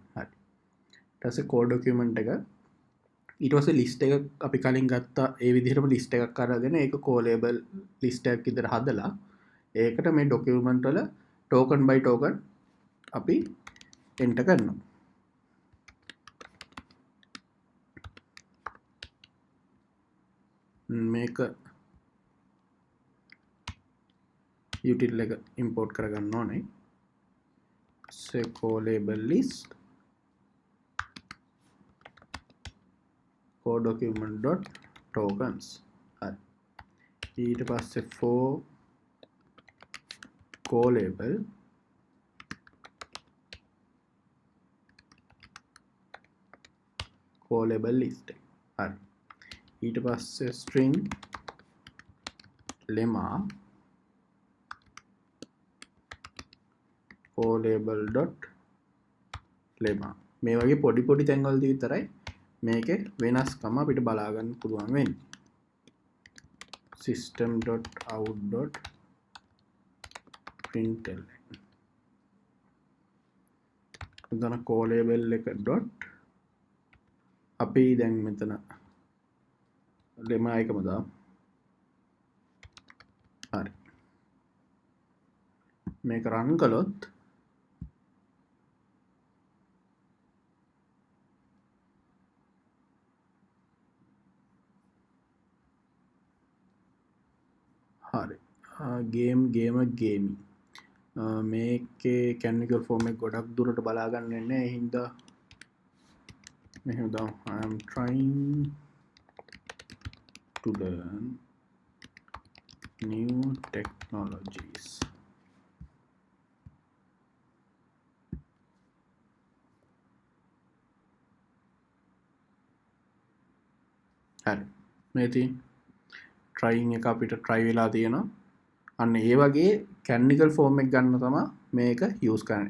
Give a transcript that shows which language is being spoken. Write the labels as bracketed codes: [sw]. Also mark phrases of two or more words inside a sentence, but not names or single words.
[si] හරි ඊට පස්සේ [en] code document [si] එක ඊට පස්සේ list එක අපි කලින් ගත්තා ඒ විදිහටම list එකක් අරගෙන ඒක [en] callable list [si] එකක් විතර හදලා ඒකට මේ document වල [en] token by token [si] අපි enter කරනවා. මේක util එක import කරගන්න ඕනේ. [en] say callable list code document dot tokens. [si] හරි ඊට පස්සේ [en] for callable list. [si] හරි ඊට පස්සේ [en] string lemma callable dot lemma. [si] මේ වගේ පොඩි පොඩි තැන්වලදී විතරයි මේකේ වෙනස්කම අපිට බලා ගන්න පුළුවන් වෙන්නේ. system.out.println එතන callable එක dot අපි දැන් මෙතන lemma එකම දාමු. හරි මේක run කළොත් හරි [en] game gamer gaming [si] මේකේ [en] canonical form [si] එක ගොඩක් දුරට බලා ගන්න නැහැ. ඒ හින්දා මෙහෙම දාමු [en] I am trying to learn new technologies. [si] හරි මේ තියෙන trying එක අපිට try වෙලා තියෙනවා. අන්න ඒ වගේ [en] canonical form [si] එක ගන්න තමයි මේක use කරන්නේ.